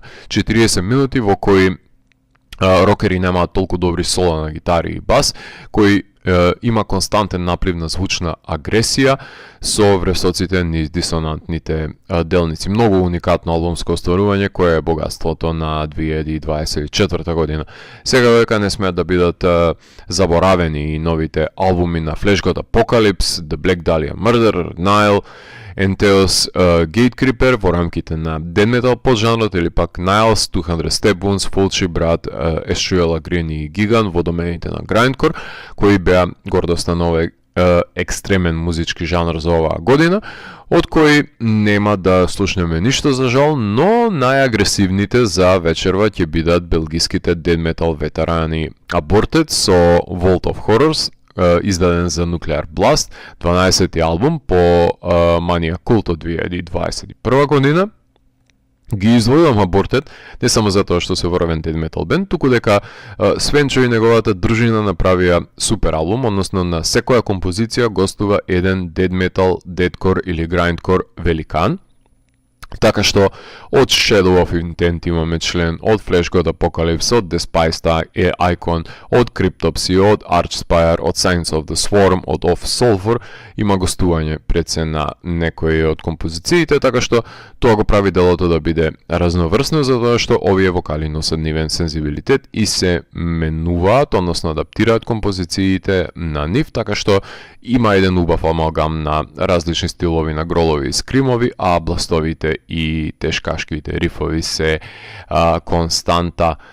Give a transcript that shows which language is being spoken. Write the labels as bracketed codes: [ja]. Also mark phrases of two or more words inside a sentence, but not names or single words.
[mk] 40 минути во кои рокери немаат толку добри соло на гитари и бас, кој има константен наплив на звучна агресија со вресоците низ дисонантните делници. Многу уникатно албумско остварување кое е богатството на 2024 година. Сега дека не смеат да бидат заборавени и новите албуми на Flash God Apocalypse, The Black Dahlia Murder, Nile, Enteos Gatecreeper во рамките на [en] Dead Metal [mk] поджанрот или пак Niles, 200 Step Wounds, Fulci, Брат, Estruella Green и Gigan во домените на Grindcore, кои беа гордоста на овој екстремен музички жанр за оваа година, од кои нема да слушнеме ништо за жал, но најагресивните за вечерва ќе бидат белгиските [en] death metal [mk] ветерани Aborted со Vault of Horrors, издаден за Nuclear Blast, 12-ти албум по Mania Cult од 2021 година. Ги издвојувам Aborted не само затоа што се врвен [en] death metal [mk] бенд, туку дека Свенчо и неговата дружина направија супер албум, односно на секоја композиција гостува еден [en] death metal, [mk] deathcore или grindcore великан. Така што од Shadow of Intent имаме член, од Flash God Apocalypse, од Despised Icon, од Cryptopsy, од Archspire, од Signs of the Swarm, од Off Sulfur, има гостување пред се на некои од композициите, така што тоа го прави делото да биде разноврсно, затоа што овие вокали носат нивен сензибилитет и се менуваат, односно адаптираат композициите на нив, така што има еден убав амалгам на различни стилови на гролови и скримови, а бластовите и тешкашките рифови се константа.